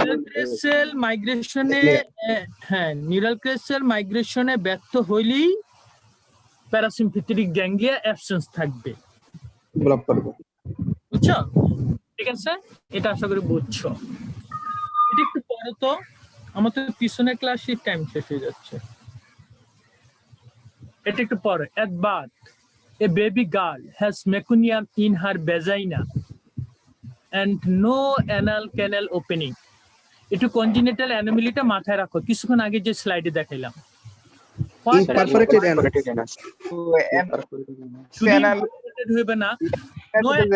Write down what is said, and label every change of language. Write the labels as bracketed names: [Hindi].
[Bangla] ক্রেসেল মাইগ্রেশনে, হ্যাঁ নিউরাল ক্রেসেল মাইগ্রেশনে ব্যর্থ হইলেই প্যারাসিম্প্যাথেটিক গ্যাংলিয়া অ্যাবসেন্স থাকবে, develop করবে। বুঝছো? ঠিক আছে, এটা আশা করি বুঝছো। এটা একটু পরে তো, আমার তো পিছনের ক্লাসে টাইম শেষ হয়ে যাচ্ছে। এটা একটু পরে। [English] At birth, a baby girl has meconium in her vagina and no anal canal opening. [Bangla] একটু congenital anomalyটা মাথায় রাখো, কিছুক্ষণ আগে যে স্লাইডে দেখাইলাম। [English] Imperforated anus। [Bangla] শুধু imperforated হইবে না, no